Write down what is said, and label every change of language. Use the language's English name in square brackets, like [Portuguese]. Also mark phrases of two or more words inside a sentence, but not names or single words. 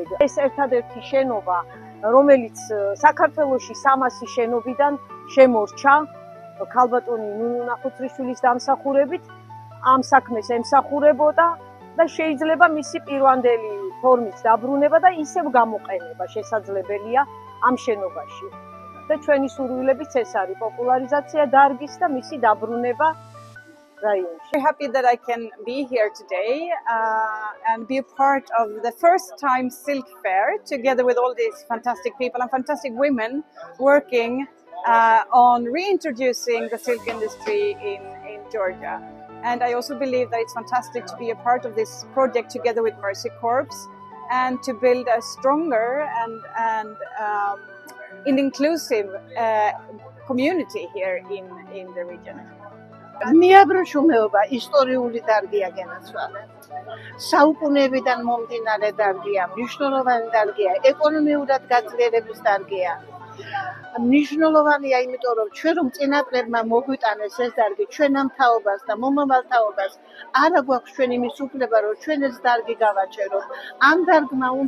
[Georgian] ეს ერთადერთი შენობა, რომელიც საქართველოში 300 შენობიდან შემორჩა ქალბატონი ნუნუ ნახუცრიშვილის დამსახურებით, ამ საქმეს ემსახურებოდა და შეიძლება მისი პირვანდელი ფორმის დაბრუნება და ისევ გამოყენება შესაძლებელია ამ შენობაში. და ჩვენი სურვილებიც ეს არის პოპულარიზაცია დარგის და მისი დაბრუნება რაიონში. [English] Very happy that I can be here today and be a part of the first time Silk Fair together with all these fantastic people and fantastic women working on reintroducing the silk industry in Georgia. And I also believe that it's fantastic to be a part of this project together with Mercy Corps and to build a stronger and inclusive community here in the region. [Georgian] მიაბრეშუმეობა ისტორიული დარგია გენაცვალე. საუკუნეებიდან მომდინარე დარგია, მნიშვნელოვანი დარგია, ეკონომიურად გაძლიერების დარგია. მნიშვნელოვანია, იმიტომ რომ ჩვენ რომ წინაპრებმა მოგვიტანეს ეს დარგი ჩვენამ თაობას და მომავალ თაობას, არა გვაქვს ჩვენ იმის უფლება, რომ ჩვენ ეს დარგი გავაჩეროთ.